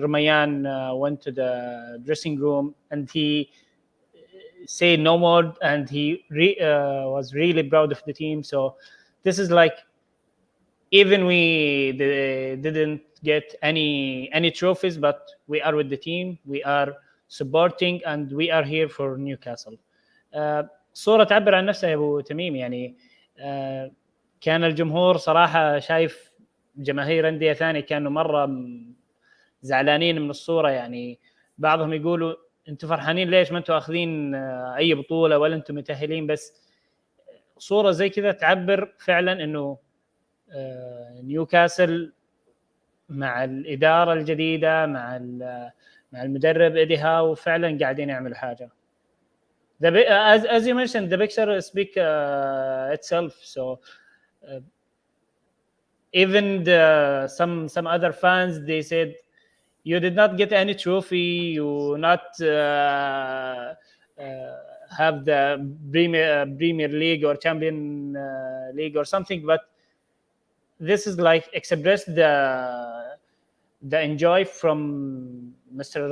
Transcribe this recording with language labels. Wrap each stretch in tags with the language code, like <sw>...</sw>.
<en>Ramayan went to the dressing room and he said no more, and he was really proud of the team. So this is like, even we didn't get any trophies, but we are with the team, we are supporting, and we are here for Newcastle.</en> <ar>صورة تعبر عن نفسها يا أبو تميم يعني. كان الجمهور صراحة شايف جماهير أندية ثانية كانوا مرة زعلانين من الصورة يعني. بعضهم يقولوا أنتوا فرحانين ليش ما أنتوا أخذين أي بطولة ولا أنتوا متأهلين، بس صورة زي كذا تعبر فعلا إنه نيوكاسل مع الإدارة الجديدة مع المدرب إيدي هاو فعلا قاعدين يعملوا حاجة.</ar> <en>As you mentioned, the picture speaks itself. So even some other fans, they said, you did not get any trophy, you not have the Premier League or Champion League or something, but this is like express the enjoy from Mr.</en>